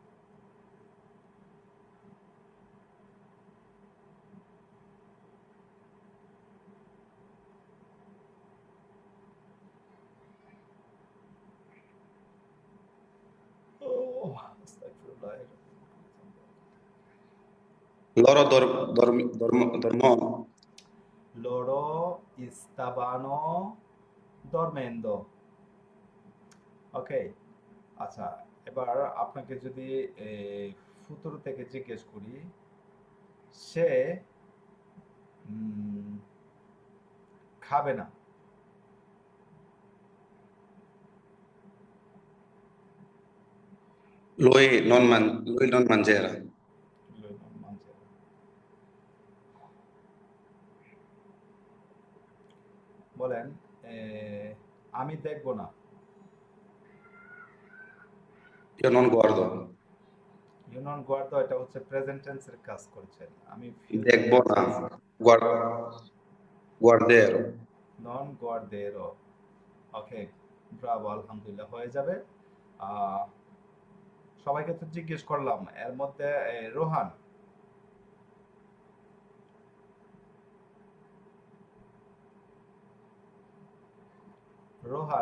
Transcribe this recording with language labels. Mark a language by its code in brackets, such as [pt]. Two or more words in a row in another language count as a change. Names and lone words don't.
[bn] ও আস্তাগফিরুল্লাহ। [it] Loro dormo. Loro stavano dormendo. [bn] ওকে। আচ্ছা, এবার আপনাকে যদি ফুতুর থেকে জিজ্ঞেস করি, সে উম, খাবে না। [it] Lui non mangerà। [bn] বলেন আমি দেখব না। [it] Io non guardo। [bn] ইউ নট গুয়ার্দো, এটা হচ্ছে [en] present tense [bn] কাজ করছেন। আমি ফিউচারে দেখবো না, guarderò। [it] Non guarderò. [bn] ওকে, ব্রাভো, আলহামদুলিল্লাহ, হয়ে যাবে। আহ, সবাইকে তো জিজ্ঞেস করলাম, এর মধ্যে রোহান, রোহান